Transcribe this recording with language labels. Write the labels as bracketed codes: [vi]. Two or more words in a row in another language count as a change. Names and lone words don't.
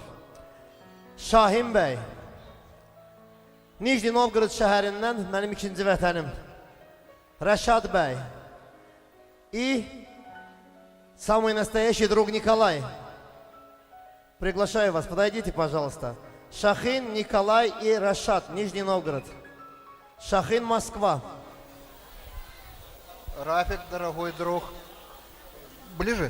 [az] Şahin bəy, Nijni Novgorod şəhərindən mənim ikinci vətənim. [ru] Rəşad bəy и самый настоящий друг Николай. Приглашаю вас, подойдите, пожалуйста. Шахин, Николай и Рашад, Нижний Новгород. Шахин, Москва. Рафик, дорогой друг. Ближе.